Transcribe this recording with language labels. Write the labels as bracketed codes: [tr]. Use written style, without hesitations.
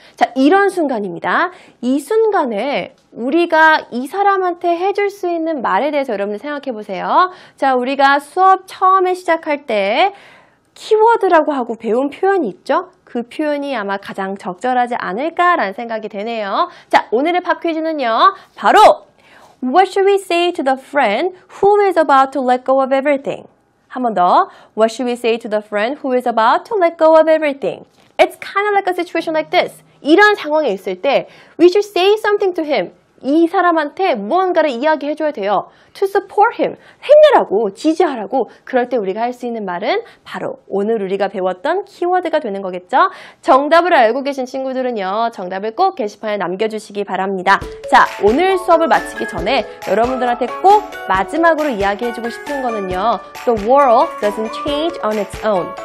[ko] 자, 이런 순간입니다. 이 순간에 우리가 이 사람한테 해줄 수 있는 말에 대해서 여러분들 생각해 보세요. 자, 우리가 수업 처음에 시작할 때 키워드라고 하고 배운 표현이 있죠? 그 표현이 아마 가장 적절하지 않을까라는 생각이 되네요. 자, 오늘의 팝 퀴즈는요, 바로 [en] What should we say to the friend who is about to let go of everything? [ko] 한 번 더. [en] What should we say to the friend who is about to let go of everything? It's kind of like a situation like this. [ko] 이런 상황에 있을 때 [en] we should say something to him. [ko] 이 사람한테 무언가를 이야기해줘야 돼요. [en] To support him. [ko] 힘내라고, 지지하라고. 그럴 때 우리가 할 수 있는 말은 바로 오늘 우리가 배웠던 키워드가 되는 거겠죠? 정답을 알고 계신 친구들은요, 정답을 꼭 게시판에 남겨주시기 바랍니다. 자, 오늘 수업을 마치기 전에 여러분들한테 꼭 마지막으로 이야기해주고 싶은 거는요, [en] The world doesn't change on its own.